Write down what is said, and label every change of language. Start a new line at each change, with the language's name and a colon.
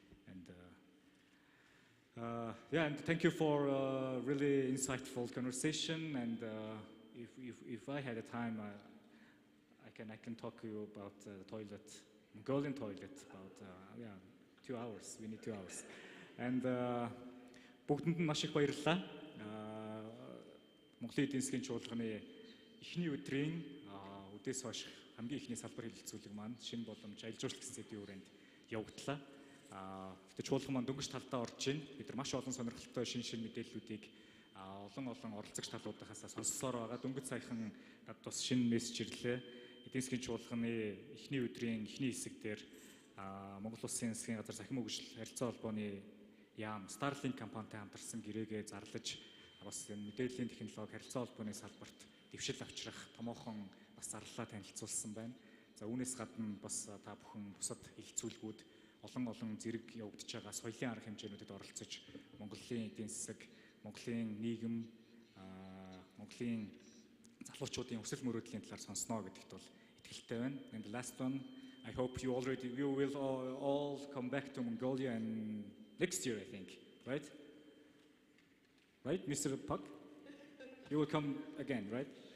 English: And and thank you for a really insightful conversation. And if I had a time, I can talk to you about the toilet, Mongolian toilet, about 2 hours. We need 2 hours.
Mongolian: And бүгдэнд нь маш их баярлалаа. Монголын эдийн засгийн чуулганы эхний өдрийн үдээс хойш хамгийн ихний салбар хэлэлцүүлэг маань шинэ боломж аялал жуулчлал гэсэн сэдвийн хүрээнд явагдлаа. Гэтэ чуулган маань дөнгөж талдаа орж ийн. Бид нар маш олон сонирхолтой шинэ мэдээллүүдийг олон оролцогч талуудаас сонссоор байгаа. Дөнгөж саяхан бас шинэ мессеж ирлээ. Эдийн засгийн чуулганы эхний өдрийн эхний хэсэг дээр Монгол Улсын засгийн газар сахим хөгжил харилцаа холбооны яам Starlink компанитай хамтарсан гэрээгээ зарлаж бас мэдээллийн технологи харилцаа холбооны салбарт дэвшил авчрах томоохон бас зарлалаа танилцуулсан байна. За үүнээс гадна бас та бүхэн бусад хэлэлцүүлгүүд олон зэрэг явагдаж байгаа соёлын арга хэмжээнүүдэд оролцож Монголын эдийн засаг, Монголын нийгэм, Монголын залуучуудын өсөл мөрөөдлийн талаар сонсноо гэдэгт бол итгэлтэй байна.
English: And the last one, I hope you will all come back to Mongolia and next year, I think, right? Right, Mr. Pak? You will come again, right?